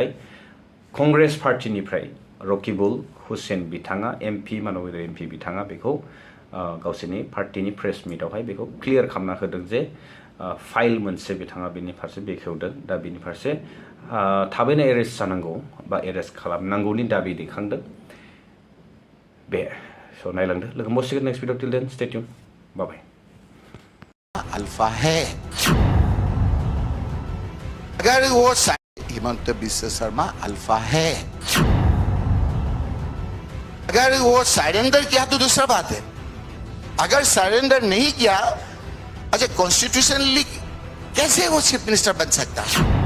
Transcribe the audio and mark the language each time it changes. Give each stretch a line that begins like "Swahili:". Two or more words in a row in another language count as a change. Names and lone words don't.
Bodo: कंग्रेस पार्टिनिफ्राय रकिबुल हुसैन बिथाङा एमपि मानबिर एमपि बिथाङा बेखौ गावसोरनि पार्टिनि प्रेस मिटआवहाय बेखौ क्लियार खालामना होदों जे फाइल मोनसे बिथाङा बेनि फारसे बेखेवदों। दा बेनि फारसे थाबैनो एरेस्ट जानांगौ बा एरेस्ट खालामनांगौनि दाबि दैखांदों बे। स' नायलांदो, लोगो मोनसिगोन
English: next video. Till then stay tuned, bye bye.
Hindi: अल्फा है अगर वो हेमंत बिस्व शर्मा अल्फा है, अगर वो सरेंडर किया तो दूसरा बात है। अगर सरेंडर नहीं किया, अच्छा कॉन्स्टिट्यूशनली कैसे वो
English: chief minister
Hindi: बन सकता है?